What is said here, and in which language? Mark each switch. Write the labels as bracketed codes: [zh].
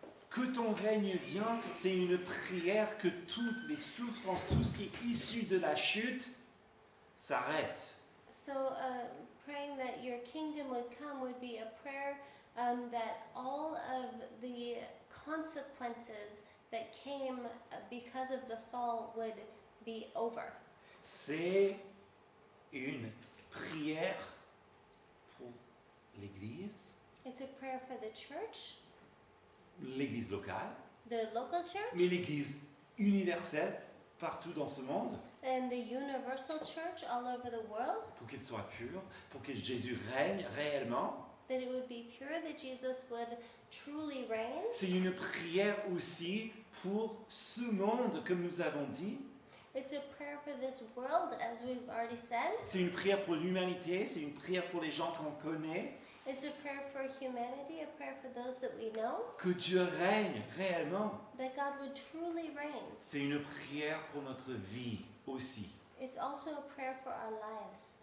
[fr] Que ton règne vienne, c'est une prière que toutes les souffrances, tout ce qui est issu de la chute, s'arrête. [en] So praying that your kingdom would come would be a prayer that all of the consequences that came because of the fall would be over. [fr] C'est une prière pour l'Église, [en] It's a prayer for the church, [fr] l'Église locale, [en] the local church, [fr] mais l'Église universelle partout dans ce monde, [en] and the universal church all over the world, [fr] pour qu'elle soit pure, pour que Jésus règne réellement. [en] that it would be pure, that Jesus would truly reign. [fr] C'est une prière aussi pour ce monde, comme nous avons dit. [en] It's a prayer for this world, as we've already said. [fr] C'est une prière pour l'humanité, c'est une prière pour les gens qu'on connaît. [en] It's a prayer for humanity, a prayer for those that we know, [fr] Que Dieu règne réellement. [en] that God would truly reign. [fr] C'est une prière pour notre vie aussi. [en] It's also a prayer for our lives.